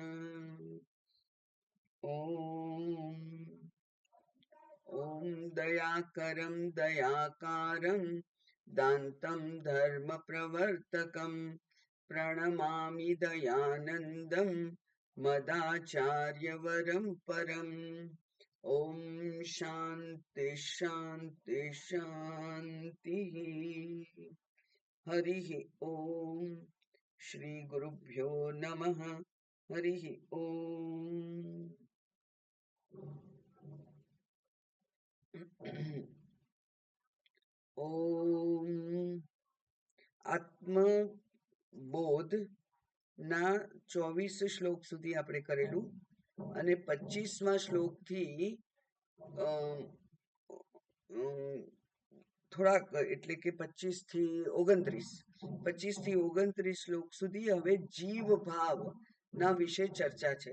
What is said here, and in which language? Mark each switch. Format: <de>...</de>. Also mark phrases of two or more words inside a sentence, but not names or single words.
<sa>ॐ दयाकरं दयाकारं दान्तं धर्मप्रवर्तकं प्रणमामि दयानन्दं मदाचार्यवरं परम्। ॐ शान्ति शान्ति शान्तिः। हरिः ॐ श्रीगुरुभ्यो नमः। हरिः ॐ।</sa> <gu>ઓમ આત્મબોધ ના 24 શ્લોક સુધી આપણે કરેલું અને 25મા શ્લોકથી થોડાક એટલે કે 25 થી 29 શ્લોક સુધી હવે જીવ ભાવ ના વિશે ચર્ચા છે.</gu>